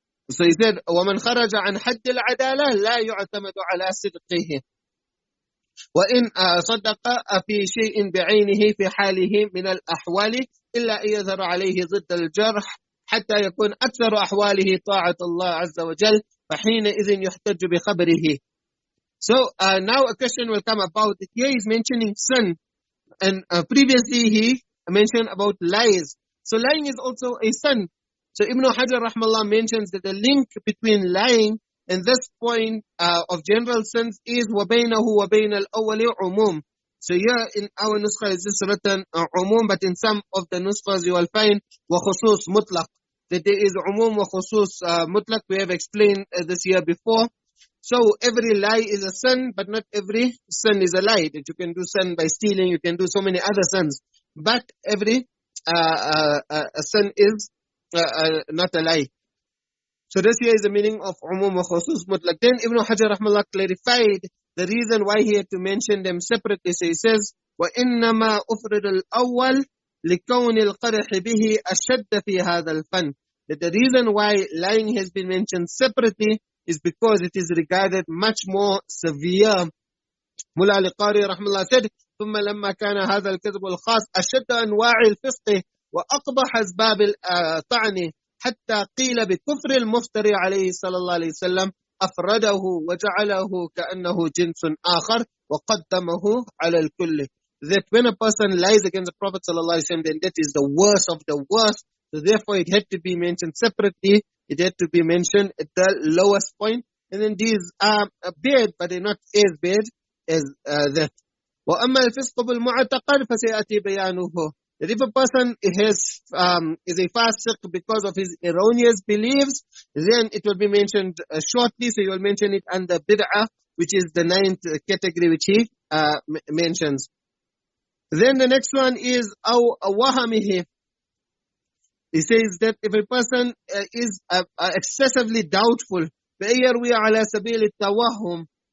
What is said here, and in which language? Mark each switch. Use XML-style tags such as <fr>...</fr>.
<en>So he said,</en> <ar>ومن خرج عن حد العدالة لا يعتمد على صدقه. وإن صدق في شيء بعينه في حاله من الأحوال إلا أن يظهر عليه ضد الجرح حتى يكون أكثر أحواله طاعة الله عز وجل فحينئذ يحتج بخبره.</ar> <en>So now a question will come about it. Here he's mentioning sin, and previously he mentioned about lies. So lying is also a sin. So Ibn Hajar rahmallah mentions that the link between lying and this point of general sins is</en> <ar>وَبَيْنَهُ وَبَيْنَ الْأَوَّلِ عُمُوم.</ar> <en>So here in our nuskha is this written umum, but in some of the nuskhas you will find وَخُصُوص mutlaq. that there is umum wa khusus mutlaq. We have explained this here before. So every lie is a sin, but not every sin is a lie. That you can do sin by stealing, you can do so many other sins, but every a sin is not a lie. So this here is the meaning of umum wa khusus mutlaq. Then Ibn Hajar rahmallah clarified the reason why he had to mention them separately. So he says,</en> <ar>وَإِنَّمَا أُفْرِدَ الْأَوَّلِ لِكَوْنِ الْقَرْحِ بِهِ أَشَدَّ فِي هَذَا الْفَنِّ.</ar> <en>That the reason why lying has been mentioned separately is because it is regarded much more severe. Mullah al-Qari rahmallah said,</en> <ar>ثُمَّ لَمَّا كَانَ هَذَا الْكَذْبُ الْخَاص أَشَدَّ أَنْوَاعِ الْفِسْقِ وَأَقْبَحَ أسباب الطعن حتى قيل بكفر المفتري عليه صلى الله عليه وسلم أفرده وجعله كأنه جنس آخر وقدمه على الكل.</ar> <en>That when a person lies against the Prophet</en> <ar>صلى الله عليه وسلم,</ar> <en>then that is the worst of the worst. So therefore it had to be mentioned separately. It had to be mentioned at the lowest point. And then these are bad, but they're not as bad as that.</en> <ar>وأما الفسق بالمعتقد فسيأتي بيانه.</ar> <en>That if a person is a fasiq because of his erroneous beliefs, then it will be mentioned shortly. So you will mention it under bid'ah, which is the 9th category which he mentions. Then the next one is</en> <ar>أو وهمه.</ar> <en>He says that if a person is excessively doubtful,</en> <ar>فَيَرْوِي عَلَى سَبِيلِ التَّوَهُّمِ.</ar>